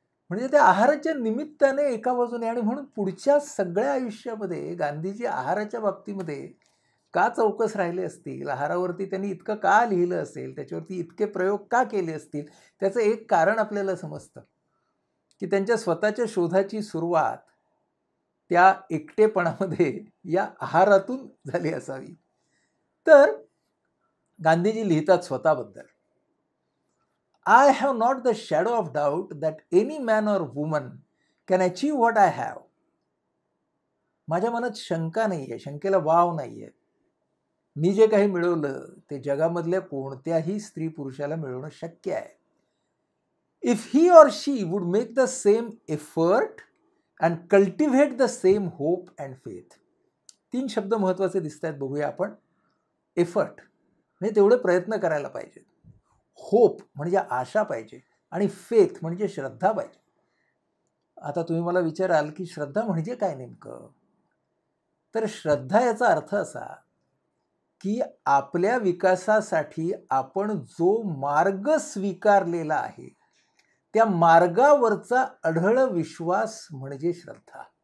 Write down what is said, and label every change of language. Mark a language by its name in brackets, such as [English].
[Marathi] म्हणजे त्या आहाराच्या निमित्ताने एका बाजूने, आणि म्हणून पुढच्या सगळ्या आयुष्यामध्ये गांधीजी आहाराच्या बाबतीमध्ये का चौकस राहिले असतील, आहारावरती त्यांनी इतकं का लिहिलं असेल, त्याच्यावरती इतके प्रयोग का केले असतील, त्याचं एक कारण आपल्याला समजतं की त्यांच्या स्वतःच्या शोधाची सुरुवात त्या एकटेपणामध्ये या आहारातून झाली असावी. तर गांधीजी लिहितात स्वतःबद्दल, [English] I have not the shadow of doubt that any man or woman can achieve what I have. [Marathi] माझ्या मनात शंका नाहीये, शंकेला वाव नाहीये. मी जे काही मिळवलं ते जगामधल्या कोणत्याही स्त्री पुरुषाला मिळवणं शक्य आहे. [English] If he or she would make the same effort and cultivate the same hope and faith. [Marathi] 3 शब्द महत्वाचे दिसत आहेत, बघूया आपण. एफर्ट म्हणजे तेवढे प्रयत्न करायला पाहिजे, होप म्हणजे आशा पाहिजे, आणि फेथ म्हणजे श्रद्धा पाहिजे. आता तुम्ही मला विचाराल की श्रद्धा म्हणजे काय नेमकं? तर श्रद्धा याचा अर्थ असा की आपल्या विकासासाठी आपण जो मार्ग स्वीकारलेला आहे त्या मार्गावरचा अढळ विश्वास म्हणजे श्रद्धा.